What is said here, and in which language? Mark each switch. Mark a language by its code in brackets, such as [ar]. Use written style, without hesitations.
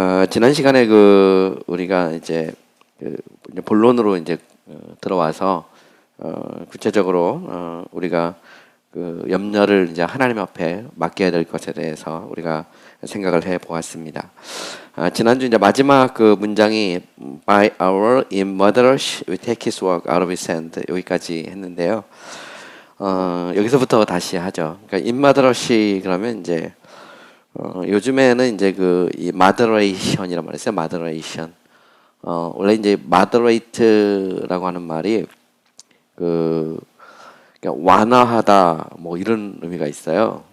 [ko] 지난 시간에 우리가 이제 이제 본론으로 이제 들어와서 구체적으로 우리가 그 염려를 이제 하나님 앞에 맡겨야 될 것에 대해서 우리가 생각을 해 보았습니다. 지난주 이제 마지막 그 문장이 [en] By our immodest we take his work out of his hand [ko] 여기까지 했는데요. 여기서부터 다시 하죠. 그러니까 immodest 그러면 이제 요즘에는 이제 이 moderation이란 말이 있어요. moderation. 원래 이제 moderate라고 하는 말이 그러니까 완화하다 뭐 이런 의미가 있어요.